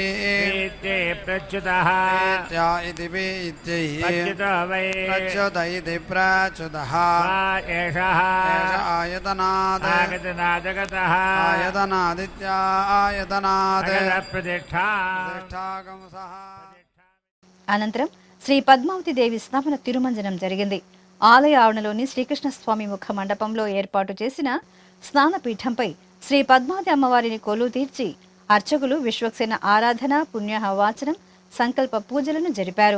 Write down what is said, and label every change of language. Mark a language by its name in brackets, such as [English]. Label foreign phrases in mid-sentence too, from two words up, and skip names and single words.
[Sanskrit] वीत्यै प्रच्युतः वीत्या इति वीत्यैः प्रच्युतो वै प्रच्युत इति प्रच्युतः वा एषः एष आयतनात् आगतनादगतः आयतनादित्या आयतनात् प्रतिष्ठा प्रतिष्ठागंसः [Telugu] అనంతరం శ్రీ పద్మావతి దేవి స్నాపన తిరుమంజనం జరిగింది. ఆలయ ఆవరణలోని శ్రీకృష్ణస్వామి ముఖ మండపంలో ఏర్పాటు చేసిన స్నానపీఠంపై శ్రీ పద్మావతి అమ్మవారిని కొలువు తీర్చి అర్చకులు విశ్వక్సేన ఆరాధన, పుణ్యహవాచనం, సంకల్ప పూజలను జరిపారు.